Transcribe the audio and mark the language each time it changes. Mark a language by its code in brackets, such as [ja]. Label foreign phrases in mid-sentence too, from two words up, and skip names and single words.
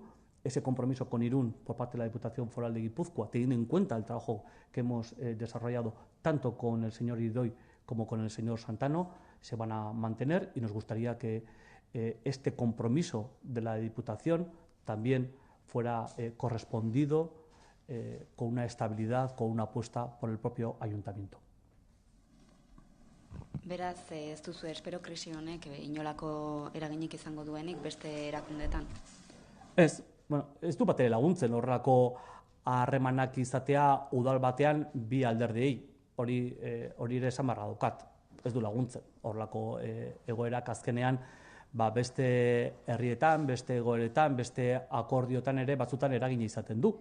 [es] Ese compromiso con Irún por parte de la Diputación Foral de Guipúzcoa, teniendo en cuenta el trabajo que hemos desarrollado tanto con el señor Iridoy como con el señor Santano, se van a mantener, y nos gustaría que este compromiso de la Diputación también fuera correspondido con una estabilidad, con una apuesta por el propio ayuntamiento. [eu] Beraz, ez duzu espero krisi honek inolako eraginik izango duenik beste erakundeetan? Ez du batere laguntzen horrelako harremanak izatea udal batean bi alderdiei. Hori ere esan beharra daukat. Ez du laguntzen horrelako egoerak azkenean, beste herrietan, beste egoeretan, beste akordiotan ere batzutan eragina izaten du.